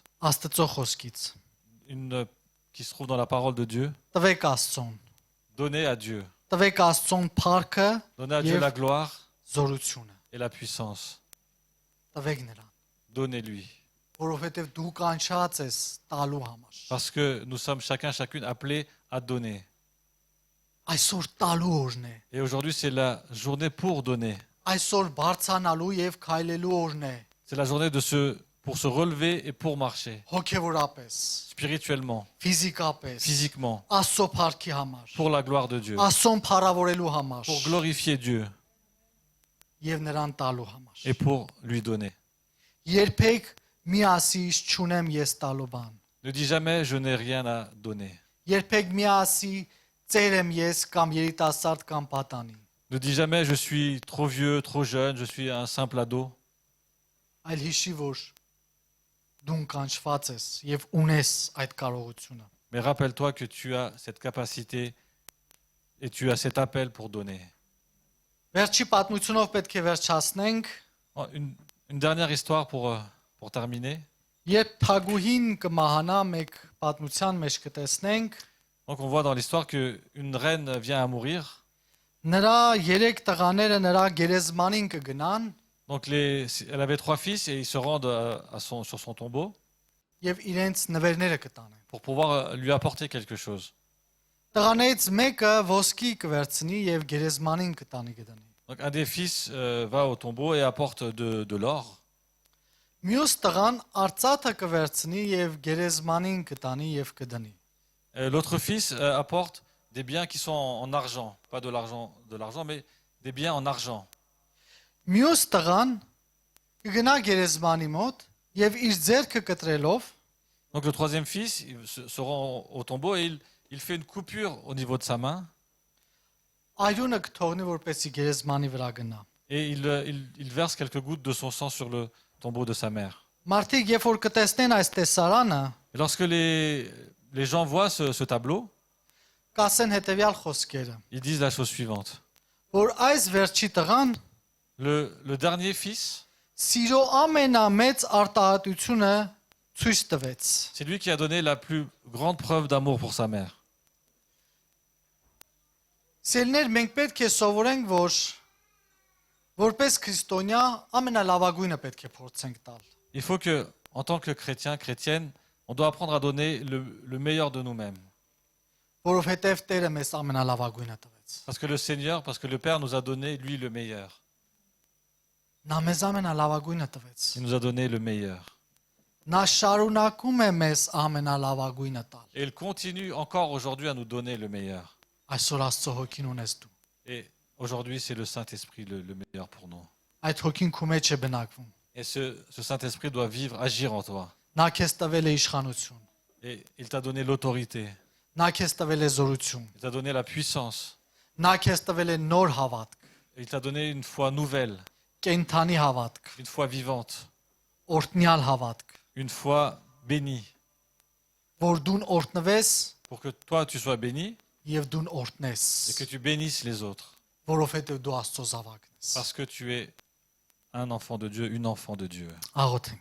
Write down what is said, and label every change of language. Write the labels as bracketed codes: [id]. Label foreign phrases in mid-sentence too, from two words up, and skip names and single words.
[hy] Աստծո խոսքից։ [fr] qui se trouve dans la parole de Dieu. [hy] Տվեք Աստծուն։ [fr] Donner à Dieu. [hy] Տվեք Աստծուն փառքը [fr] Donner à Dieu Yes. la gloire [hy] զորությունը։ [fr] et la puissance. [hy] Տվեք նրան, [fr] Donnez-lui. [hy] որովհետև դու կանչած ես տալու համար։ [fr] Parce que nous sommes chacune appelés à donner. [hy] Այսօր տալու օրն է։ [fr] Et aujourd'hui, c'est la journée pour donner. [hy] Այսօր բարձանալու եւ քայլելու օրն է։ [fr] C'est la journée pour se relever et pour marcher. [hy] Հոգևորապես, [fr] Spirituellement, [hy] ֆիզիկապես, [fr] physiquement, [hy] Աստծո փառքի համար, [fr] pour la gloire de Dieu. [hy] Աստծուն փառավորելու համար [fr] Pour glorifier Dieu [hy] եւ նրան տալու համար։ [fr] et pour lui donner. [hy] Երբեք մի ասի չունեմ ես տալու բան։ [fr] Ne dis jamais je n'ai rien à donner. [hy] Երբեք մի ասի ծեր եմ ես կամ երիտասարդ կամ պատանի։ [fr] Ne dis jamais je suis trop vieux, trop jeune, je suis un simple ado. [hy] Այլ հիշի, որ դու կանչված ես եւ ունես այդ կարողությունը։ [fr] Mais rappelle-toi que tu as cette capacité et tu as cet appel pour donner. [hy] Վերջի պատմությունով պետք է վերջացնենք։ [fr] Une dernière histoire pour pour terminer. [hy] Երբ թագուհին կմահանա, մեկ պատմության մեջ կտեսնենք, [fr] Donc on voit dans l'histoire qu'une reine vient à mourir. [hy] նրա 3 տղաները նրա գերեզմանին կգնան [fr] Donc elle avait 3 fils et ils se rendent sur son tombeau [hy] եւ իրենց նվերները կտանեն։ [fr] pour pouvoir lui apporter quelque chose. [hy] Տղաներից մեկը ոսկի կվերցնի եւ գերեզմանին կտանի գտնի։ [fr] Donc un des fils va au tombeau et apporte de l'or. [hy] Մյուս տղան արծաթը կվերցնի եւ գերեզմանին կտանի եւ կդնի։ [fr] L'autre fils apporte des biens qui sont en argent, pas de l'argent, mais des biens en argent. [hy] Մյուս տղան կգնա գերեզմանի մոտ եւ իր ձեռքը կտրելով [fr] Donc le troisième fils il se rend au tombeau et il fait une coupure au niveau de sa main [hy] այրունը կթողնի որպեսի գերեզմանի վրա գնա։ [fr] et il verse quelques gouttes de son sang sur le tombeau de sa mère. [hy] Մարդիկ երբ որ կտեսնեն այս տեսարանը, [fr] Et lorsque les gens voient ce tableau, [hy] կասեն հետեւյալ խոսքերը, [fr] ils disent la chose suivante. [hy] որ այս վերջի տղան [fr] Le dernier fils, [hy] սիրո ամենամեծ արտահայտությունը ցույց տվեց։ [fr] c'est lui qui a donné la plus grande preuve d'amour pour sa mère. [hy] Սերներ մենք պետք է սովորենք, որ որպես քրիստոնյա ամենալավագույնը պետք է փորձենք տալ։ [fr] Il faut que, en tant que chrétien, chrétienne, on doit apprendre à donner le meilleur de nous-mêmes. [hy] Որովհետև Տերը մեզ ամենալավագույնը տվեց։ [fr] Parce que le Seigneur, parce que le Père nous a donné, lui, le meilleur. [hy] Նա մեզ ամենալավագույնը տվեց։ [fr] Il nous a donné le meilleur. [hy] Նա շարունակում է մեզ ամենալավագույնը տալ։ [fr] Et il continue encore aujourd'hui à nous donner le meilleur. [hy] Այսօր Աստծո հոգին ունես դու։ [fr] Et aujourd'hui, c'est le Saint-Esprit le meilleur pour nous. [hy] Այդ հոգին քո մեջ է բնակվում։ [fr] Et ce Saint-Esprit doit vivre, agir en toi. [hy] Նա քեզ տվել է իշխանություն։ [fr] Et il t'a donné l'autorité, [hy] Նա քեզ տվել է զորություն։ [fr] il t'a donné la puissance, [hy] Նա քեզ տվել է նոր հավատք, [fr] et il t'a donné une foi nouvelle, [hy] կենթանի հավատք, [fr] une foi vivante, [hy] օրտնյալ հավատք, [fr] une foi bénie, [hy] որ դու օրտնվես [fr] pour que toi tu sois béni [hy] եւ դու օրտնես, [fr] et que tu bénisses les autres, [hy] որովհետեւ դու Աստծո զավակն ես։ [fr] parce que tu es un enfant de Dieu, une enfant de Dieu. [hy] Աղոթենք։